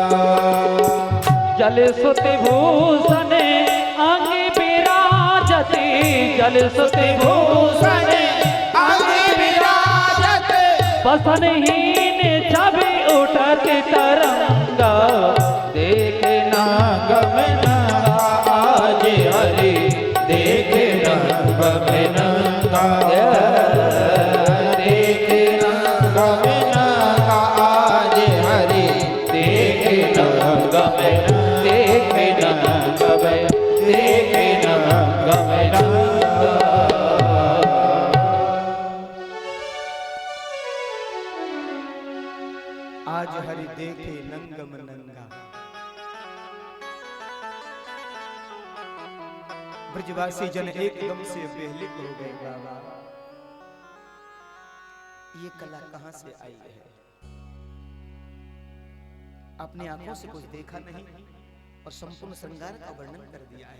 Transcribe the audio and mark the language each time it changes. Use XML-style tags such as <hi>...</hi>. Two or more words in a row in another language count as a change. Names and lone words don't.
<bra>जल सुत भूषण अंग विराजते जल सुत भूषण अंग विराजत बसनहीन छवि उठत तरंगा। देखे नंगम नंगा आज हरि देखे नंगम नंगा। देखे नंगम नंगा आज हरि देखे नंगम देखे नंगम देखे नंगम नंगा। आज हरि देखे नंगम नंगा।</bra> <hi>ब्रजवासी जन एकदम से बेहलिक हो गए। बाबा ये कला कहां से आई है? अपनी आंखों से कुछ देखा नहीं और संपूर्ण श्रृंगार का वर्णन कर दिया है।</hi>